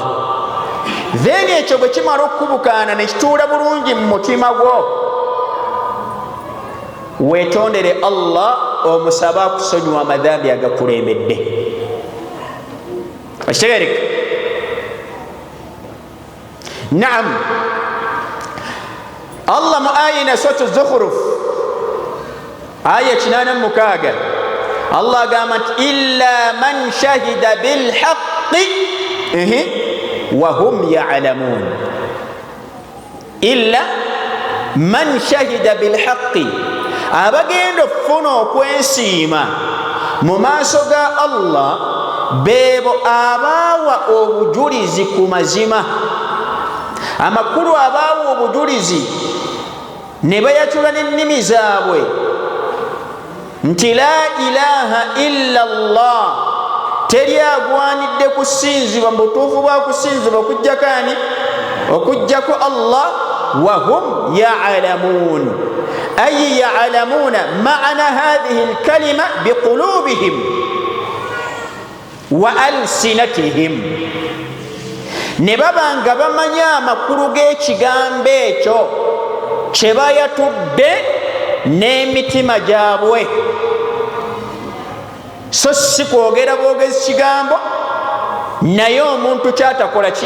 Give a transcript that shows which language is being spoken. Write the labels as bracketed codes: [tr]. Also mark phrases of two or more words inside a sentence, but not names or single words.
[lg] Then ekyo bwe kimala okubukaana ne kituula bulungi mu mutima gwo, weetondere Allah omusaba akusonyiwa amadhambi agakulembedde. Okitegereka? Naam, Allah mu aya ina suratu Zukhruf aya 86 Allah agamba nti [ar] إلا من شهد بالحق وهم يعلمون. إلا من شهد بالحق, [lg] abagenda okufuna okwensiima mu maaso ga Allah beebo abaawa obujulizi ku mazima, amakulu abaawa obujulizi ne bayatula n'ennimi zaabwe nti [ar] لا إله إلا الله, [lg] teri agwanidde kusinzibwa mu butuufu bwa kusinzibwa okujjako ani? Okujjako Allah. [ar] وهم يعلمون أي يعلمون معنى هذه الكلمة بقلوبهم وألسنتهم, [lg] ne babanga bamanya amakulu g'ekigambo ekyo kye bayatudde n'emitima gyabwe, so si kwogera bwogezi kigambo naye omuntu kyatakola ki?